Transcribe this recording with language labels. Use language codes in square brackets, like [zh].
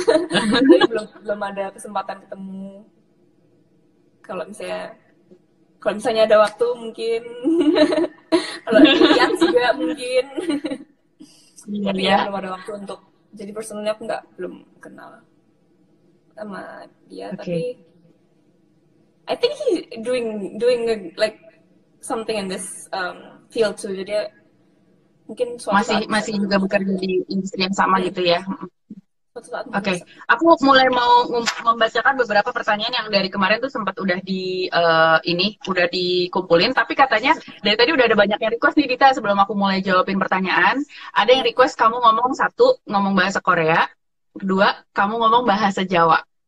[id] Tapi belum ada kesempatan ketemu. Kalau misalnya ada waktu mungkin. Kalau lihat juga mungkin. Tapi ya belum ada waktu untuk. Jadi personalnya aku belum kenal sama dia, tapi [en] I think he's doing like something in this field too. [id] Jadi mungkin masih juga bekerja di industri yang sama gitu ya. Oke. Aku mulai mau membacakan beberapa pertanyaan yang dari kemarin tuh sempat udah udah dikumpulin, tapi katanya dari tadi udah ada banyak yang request nih Dita. Sebelum aku mulai jawabin pertanyaan, ada yang request kamu ngomong bahasa Korea, kedua kamu ngomong bahasa Jawa.